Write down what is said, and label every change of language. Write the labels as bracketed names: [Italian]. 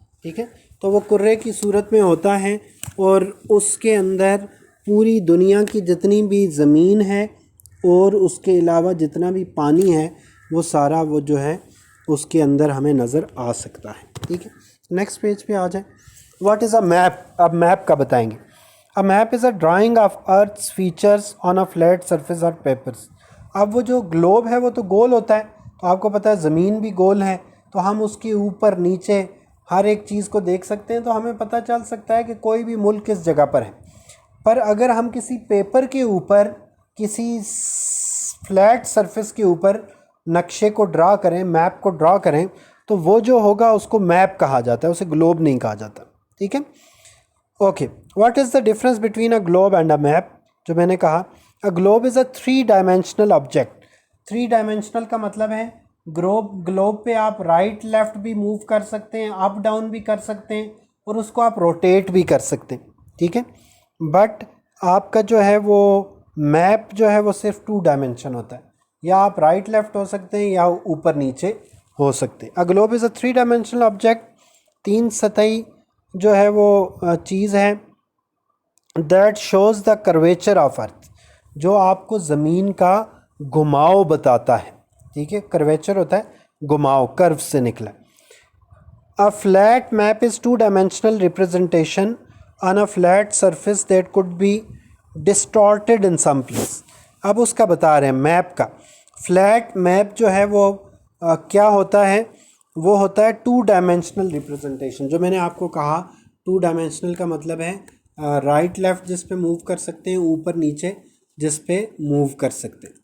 [Urdu] ٹھیک ہے، تو وہ کرے کی صورت میں ہوتا ہے، اور اس کے اندر پوری دنیا کی جتنی بھی زمین ہے اور اس کے علاوہ جتنا بھی پانی ہے وہ سارا وہ جو ہے اس کے اندر ہمیں نظر آ سکتا ہے. ٹھیک ہے، نیکسٹ پیج پہ آ جائیں. [English] What is a map? [Urdu] اب میپ کا بتائیں گے. [English] A map is a drawing of earth's features on a flat surface اور papers. [Urdu] اب وہ جو گلوب ہے وہ تو گول ہوتا ہے، تو آپ کو پتہ ہے زمین بھی گول ہے، تو ہم اس کے اوپر نیچے ہر ایک چیز کو دیکھ سکتے ہیں، تو ہمیں پتہ چل سکتا ہے کہ کوئی بھی ملک کس جگہ پر ہے. پر اگر ہم کسی پیپر کے اوپر، کسی فلیٹ سرفیس کے اوپر نقشے کو ڈرا کریں، میپ کو ڈرا کریں، تو وہ جو ہوگا اس کو میپ کہا جاتا ہے، اسے گلوب نہیں کہا جاتا. ٹھیک ہے، okay. [English] What is the difference between a globe and a map? [Urdu] جو میں نے کہا [English] A globe is a 3 dimensional object. [Urdu] 3 ڈائمینشنل کا مطلب ہے گلوب پہ آپ رائٹ لیفٹ بھی موو کر سکتے ہیں، اپ ڈاؤن بھی کر سکتے ہیں، اور اس کو آپ روٹیٹ بھی کر سکتے ہیں. ٹھیک ہے، بٹ آپ کا جو ہے وہ میپ جو ہے وہ صرف 2 ڈائمینشن ہوتا ہے، یا آپ رائٹ لیفٹ ہو سکتے ہیں یا اوپر نیچے ہو سکتے ہیں. [English] a globe is a 3 dimensional object, [Urdu] 3 سطحی جو ہے وہ چیز ہے. [English] that shows the curvature of earth, [Urdu] جو آپ کو زمین کا گھماؤ بتاتا ہے. ٹھیک ہے، کرویچر ہوتا ہے گھماؤ، کرو سے نکلا. [English] A flat map is 2-dimensional representation on a flat surface that could be distorted in some place. [Urdu] اب اس کا بتا رہے ہیں میپ کا. فلیٹ میپ جو ہے وہ کیا ہوتا ہے؟ وہ ہوتا ہے 2-dimensional representation. جو میں نے آپ کو کہا 2 ڈائمینشنل کا مطلب ہے رائٹ لیفٹ جس پہ موو کر سکتے ہیں، اوپر نیچے جس پہ موو کر سکتے ہیں.